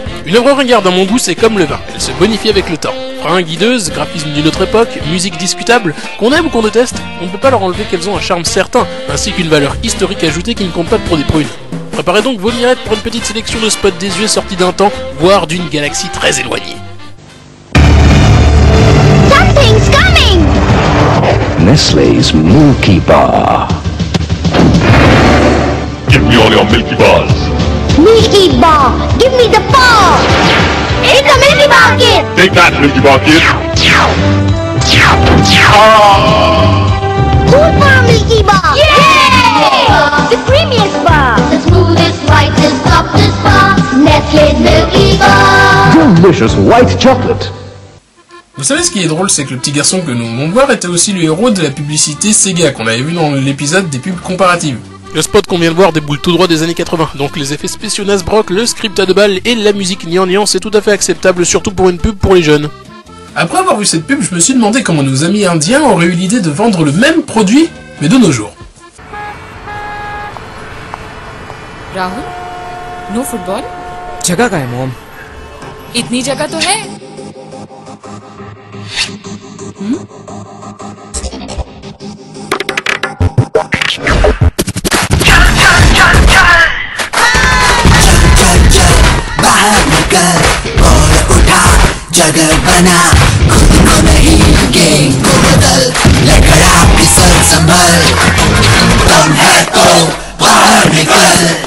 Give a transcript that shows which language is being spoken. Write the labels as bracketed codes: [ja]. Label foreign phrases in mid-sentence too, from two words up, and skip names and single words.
[fr] Une œuvre ringarde, à mon goût, c'est comme le vin, elle se bonifie avec le temps. Fringues hideuses, graphisme d'une autre époque, musique discutable, qu'on aime ou qu'on déteste, on ne peut pas leur enlever qu'elles ont un charme certain, ainsi qu'une valeur historique ajoutée qui ne compte pas pour des prunes. Préparez donc vos mirettes pour une petite sélection de spots désuets sortis d'un temps, voire d'une galaxie très éloignée. [en] Something's coming! Nestlé's Milky Bar. Give me all your Milky Bars. Milky Bar! Give me the bar! It's a Milky Bar kid! Take that, Milky Bar kid. Good for a Milky Bar! Yeah! The creamiest bar! The smoothest, lightest, softest bar! Nestlé's Milky Bar! Delicious white chocolate. [fr] Vous savez ce qui est drôle, c'est que le petit garçon que nous venons de voir était aussi le héros de la publicité Sega qu'on avait vu dans l'épisode des pubs comparatives. Le spot qu'on vient de voir déboule tout droit des années 80, donc les effets spéciaux Nasbrock, le script à 2 balles et la musique gnangnan, c'est tout à fait acceptable, surtout pour une pub pour les jeunes. Après avoir vu cette pub, je me suis demandé comment nos amis indiens auraient eu l'idée de vendre le même produit, mais de nos jours. [en] राहुल, no football? [hi] जगह का है मॉम। इतनी जगह तो है। बाहर निकल, बॉल उठा, जगह बना, खुद को नहीं गेम को बदल, लड़खड़ा फिसल संभल, दम है तो बाहर निकल।